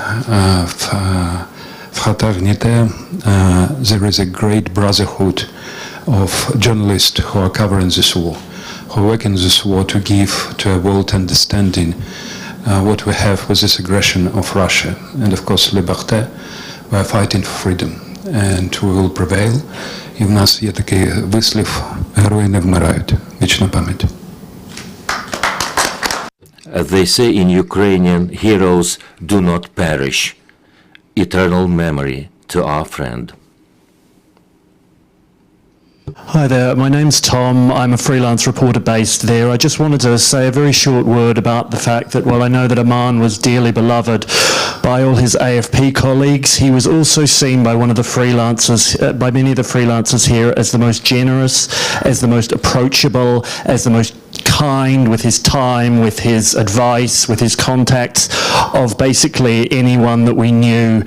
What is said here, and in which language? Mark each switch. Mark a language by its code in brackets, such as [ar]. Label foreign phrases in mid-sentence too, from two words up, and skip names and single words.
[en] Fraternité, there is a great brotherhood of journalists who are covering this war, who work in this war to give to a world understanding what we have with this aggression of Russia. And of course, liberté, we are fighting for freedom, and we will prevail. [uk] І в нас є такий вислів: герої не вмирають. Вічна пам'ять. [en] They say in Ukrainian, heroes do not perish. Eternal memory to our friend. Hi there, my name's Tom. I'm a freelance reporter based there. I just wanted to say a very short word about the fact that while I know that Arman was dearly beloved by all his AFP colleagues, he was also seen by one of the freelancers, by many of the freelancers here, as the most generous, as the most approachable, as the most kind with his time, with his advice, with his contacts of basically anyone that we knew.